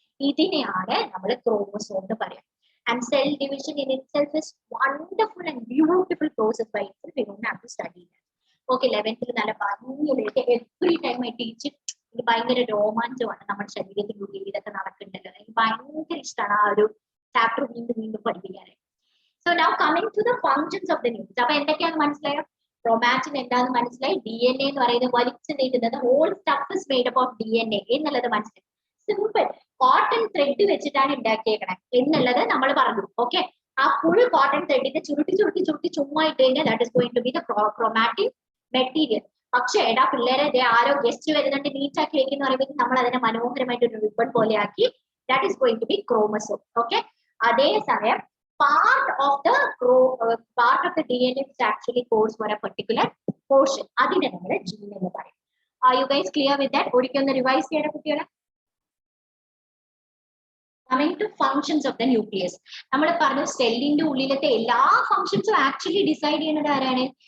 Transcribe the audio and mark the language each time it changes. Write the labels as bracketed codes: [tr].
[ml] ഇതിനെയാണ് നമ്മൾ ക്രോമസോം എന്ന് പറയാം. [en] And cell division in itself is wonderful and beautiful process by itself. We don't have to study that. [ml] Okay, 11th നല്ല ഭംഗിയായിട്ട് [en] every time I teach it, [ml] എനിക്ക് ഭയങ്കര രോമാഞ്ചമാണ് നമ്മുടെ ശരീരത്തിനുള്ളിൽ ഇതൊക്കെ നടക്കുന്നുണ്ടല്ലോ. എനിക്ക് ഭയങ്കര ഇഷ്ടമാണ് ആ ഒരു ചാപ്റ്റർ വീണ്ടും പഠിപ്പിക്കാനായിട്ട്. [en] So now coming to the functions of the nucleus. [ml] അപ്പൊ എന്തൊക്കെയാണ് മനസ്സിലായോ? ക്രോമാറ്റിൻ എന്താണെന്ന് മനസ്സിലായി. DNA എന്ന് പറയുന്നത് വലിച്ചു നീട്ടുന്നത് [en] whole stuff is made up of DNA [ml] എന്നുള്ളത് മനസ്സിലായി. സിമ്പിൾ, കോട്ടൺ ത്രെഡ് വെച്ചിട്ടാണ് ഉണ്ടാക്കിയേക്കണേ എന്നുള്ളത് നമ്മൾ പറഞ്ഞു. ഓക്കെ, ആ ഫുൾ കോട്ടൺ ത്രെഡിന്റെ ചുരുട്ടി ചുമ്മാ ഇട്ട് കഴിഞ്ഞാൽ [en] That is going to be the chromatic material. [ml] പക്ഷെ എടാ പിള്ളേരെ ആരോ ഗസ്റ്റ് വരുന്നുണ്ട് നീറ്റാക്കി വെക്കുന്ന പറയുമ്പോൾ നമ്മൾ അതിനെ മനോഹരമായിട്ട് ഒരു റിബൺ പോലെ ആക്കി, [en] That is going to be chromosome. [ml] Okay, അതേസമയം [en] part of the DNA which actually codes for a particular portion, [ml] അതിനെ നമ്മൾ ജീൻ എന്ന് പറയും. [en] Are you guys clear with that? [ml] ഒരിക്കലൊന്ന് revise ചെയ്യണം കുട്ടികളെ. [en] Coming to functions of the nucleus, [ml] നമ്മൾ പറഞ്ഞു സെല്ലിന്റെ ഉള്ളിലത്തെ എല്ലാ ഫങ്ഷൻസും ആക്ച്വലി ഡിസൈഡ് ചെയ്യുന്നത് ആരാണ്?